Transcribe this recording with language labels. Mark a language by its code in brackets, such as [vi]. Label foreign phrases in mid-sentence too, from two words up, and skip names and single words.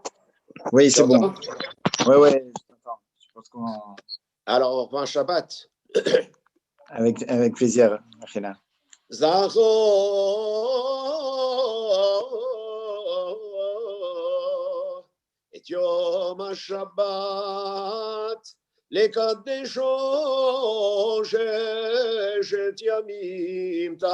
[fr] Oui, c'est bon. T'entends? Oui, je t'entends. Je pense qu'on... Alors, on reprend Shabbat. Avec plaisir, Achela. [he] זכור את יום השבת לקדשו ששת ימים